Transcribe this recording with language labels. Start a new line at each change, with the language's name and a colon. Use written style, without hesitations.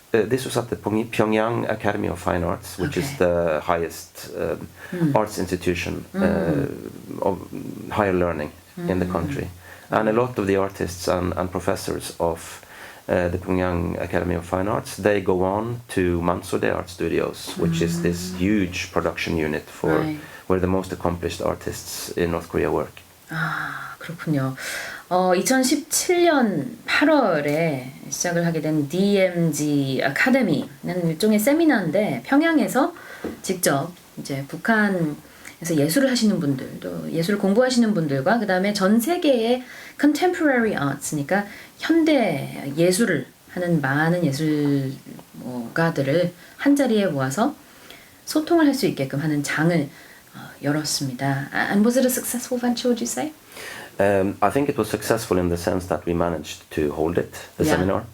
English: This was at the Pyongyang Academy of Fine Arts, which is the highest arts institution of higher learning in the country. And a lot of the artists and professors of the Pyongyang Academy of Fine Arts, they go on to Mansode Art Studios, which is this huge production unit for where the most accomplished artists in North Korea work.
Korean: 아, 그렇군요. 2017년 8월에 시작을 하게 된 DMZ 아카데미는 일종의 세미나인데 평양에서 직접 이제 북한에서 예술을 하시는 분들, 또 예술을 공부하시는 분들과 그 다음에 전 세계의
English: contemporary arts
Korean: 니까 현대 예술을 하는 많은 예술가들을 한 자리에 모아서 소통을 할 수 있게끔 하는 장을 열었습니다.
English: And was it a successful venture, would you say? I think it was successful in the sense that we managed to hold it, the seminar.